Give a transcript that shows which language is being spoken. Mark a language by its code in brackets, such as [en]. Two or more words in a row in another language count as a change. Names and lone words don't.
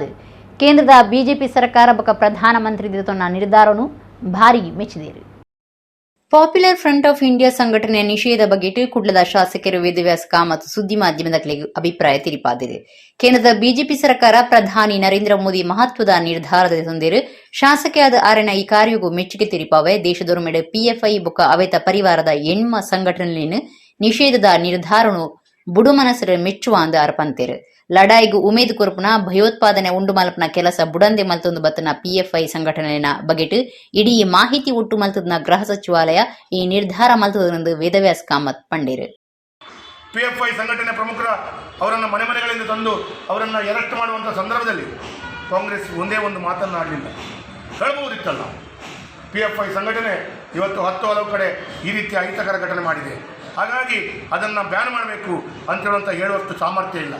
[tcy] ಕೇಂದ್ರದ ಬಿಜೆಪಿ ಸರ್ಕಾರ ಬೊಕ್ಕ ಪ್ರಧಾನಮಂತ್ರಿ ತನ್ನ ನಿರ್ಧಾರವನ್ನು ಭಾರಿ ಮೆಚ್ಚಿದರು. ಪಾಪ್ಯುಲರ್ ಫ್ರಂಟ್ ಆಫ್ ಇಂಡಿಯಾ ಸಂಘಟನೆಯ ನಿಷೇಧ ಬಗೆಟ್ ಕುಡ್ಲದ ಶಾಸಕರು ವೇದವ್ಯಾಸ ಕಾಮತ್ ಸುದ್ದಿ ಮಾಧ್ಯಮಗಳಿಗೆ ಅಭಿಪ್ರಾಯ ತಿಳಿಪಾದಿದೆ. ಕೇಂದ್ರದ ಬಿಜೆಪಿ ಸರ್ಕಾರ ಪ್ರಧಾನಿ ನರೇಂದ್ರ ಮೋದಿ ಮಹತ್ವದ ನಿರ್ಧಾರದ ತಂದಿರು ಶಾಸಕಿಯಾದ ಆರನ ಈ ಕಾರ್ಯಗೂ ಮೆಚ್ಚುಗೆ ತಿಳಿಪಾವೆ. ದೇಶದೊರ್ಮೆಡೆ ಪಿಎಫ್ಐ ಬೊಕ್ಕ ಅವೆತ ಪರಿವಾರದ ಎಣ್ಮ ಸಂಘಟನೆಯನ್ನು ನಿಷೇಧದ ನಿರ್ಧಾರನು ಬುಡು ಮನಸ್ಸರ ಮೆಚ್ಚುವ ಅಂದ ಅರ್ಪಂತೇರು. ಲಡಾಯಿಗೂ ಉಮೇದು ಕೊರಪುನ ಭಯೋತ್ಪಾದನೆ ಉಂಡು ಮಲ್ಪನ ಕೆಲಸ ಬುಡಂದೆ ಮಲ್ತೊಂದು ಬತ್ತನ ಪಿಎಫ್ಐ ಸಂಘಟನೆಯ ಬಗೆಟ್ ಇಡೀ ಮಾಹಿತಿ ಒಟ್ಟು ಮಲ್ತದನ ಗೃಹ ಸಚಿವಾಲಯ ಈ ನಿರ್ಧಾರ ಮಲ್ತದೆಂದು ವೇದವ್ಯಾಸ ಕಾಮತ್ ಪಂಡೇರು. [kn] ಪಿಎಫ್ಐ ಸಂಘಟನೆ ಪ್ರಮುಖರ ಅವರನ್ನು ಮನೆ ಮನೆಗಳಿಂದ ತಂದು ಅವರನ್ನು ಅರೆಸ್ಟ್ ಮಾಡುವಂಥ ಸಂದರ್ಭದಲ್ಲಿ ಕಾಂಗ್ರೆಸ್ ಒಂದೇ ಒಂದು ಮಾತನ್ನು ಆಡಲಿಲ್ಲ. ಹೇಳಬಹುದಿತ್ತಲ್ಲ, ಪಿಎಫ್ಐ ಸಂಘಟನೆ ಇವತ್ತು 10 ಹಲವು ಕಡೆ ಈ ರೀತಿಯ ಅಹಿತಕರ ಘಟನೆ ಮಾಡಿದೆ, ಹಾಗಾಗಿ ಅದನ್ನು ಬ್ಯಾನ್ ಮಾಡಬೇಕು ಅಂತೇಳುವಂಥ ಹೇಳುವಷ್ಟು ಸಾಮರ್ಥ್ಯ ಇಲ್ಲ.